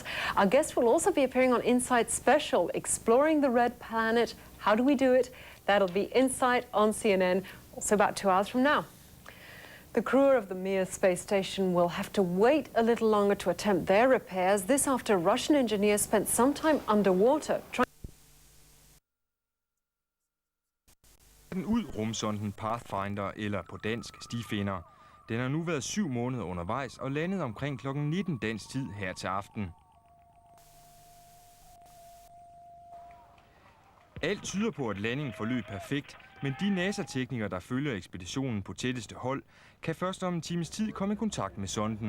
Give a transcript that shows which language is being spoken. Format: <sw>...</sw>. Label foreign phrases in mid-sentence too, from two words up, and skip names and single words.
<en>Our guest will also be appearing on Insight Special, Exploring the Red Planet. How do we do it? That'll be Insight on CNN, also about 2 hours from now. The crew of the Mir space station will have to wait a little longer to attempt their repairs. This after Russian engineers spent some time underwater trying</en> <da>ud rumsonden Pathfinder, eller på dansk stifinder. Den har nu været 7 måneder undervejs og landet omkring kl. 19 dansk tid her til aften. Alt tyder på, at landingen forløb perfekt, men de NASA-teknikere, der følger ekspeditionen på tætteste hold, kan først om en times tid komme i kontakt med sonden.</da>